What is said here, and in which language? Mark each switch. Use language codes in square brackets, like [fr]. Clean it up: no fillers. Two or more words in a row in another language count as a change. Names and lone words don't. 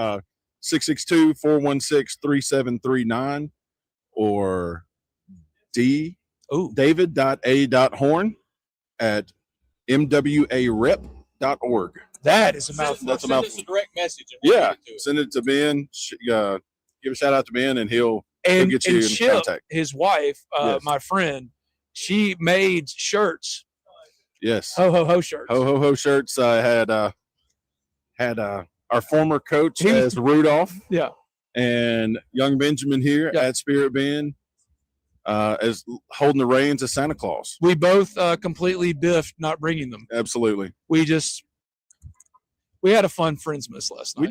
[en] 662-416-3739 or David.A.Horn at MWARep.org. That is a mouthful. That's a Send mouthful. us a direct message. And we'll Yeah, get it to send it to Ben. Give a shout out to Ben, and he'll And, get you and in Chip, contact. his wife, Yes. my friend, she made shirts. Yes, Ho ho ho shirts. Ho ho ho shirts. I had our former coach as Rudolph. Yeah. And young Benjamin here at Spirit Bend as holding the reins as Santa Claus. We both completely biffed not bringing them. Absolutely. We had a fun Friendsmas last night.